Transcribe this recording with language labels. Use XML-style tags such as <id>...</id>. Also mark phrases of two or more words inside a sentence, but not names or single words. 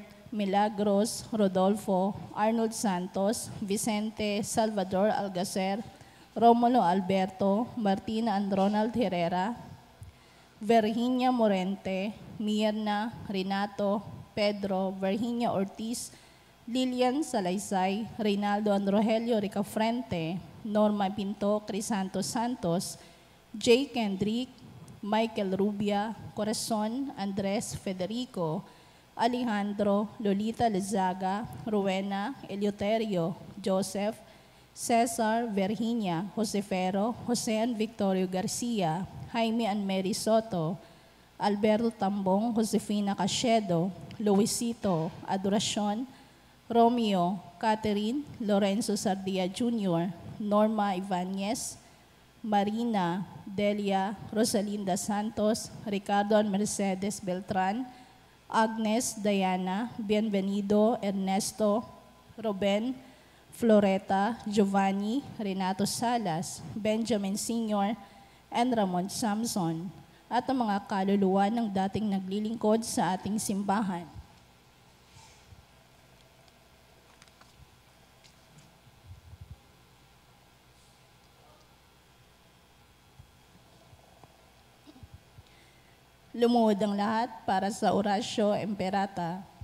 <tl>Milagros, Rodolfo, Arnold Santos, Vicente Salvador Algacer, Romulo Alberto, Martina and Ronald Herrera, Virginia Morente, Mirna, Renato, Pedro, Virginia Ortiz, Lilian Salaysay, Reynaldo and Rogelio Ricafrente, Norma Pinto, Crisanto Santos, Jay Kendrick, Michael Rubia, Corazon, Andres Federico, Alejandro, Lolita Lizaga, Rowena, Eleuterio, Joseph, Cesar, Virginia, Josefero, Jose and Victorio Garcia, Jaime and Mary Soto, Alberto Tambong, Josefina Cachedo, Luisito Adoracion, Romeo, Catherine, Lorenzo Sardia Jr., Norma Ibanez, Marina, Delia, Rosalinda Santos, Ricardo Mercedes Beltran, Agnes Diana, Bienvenido, Ernesto, Ruben, Floreta, Giovanni, Renato Salas, Benjamin Sr., and Ramon Samson, at ang mga kaluluwa ng dating naglilingkod sa ating simbahan. Lumuhod ang lahat para sa Oratio Imperata.</tl>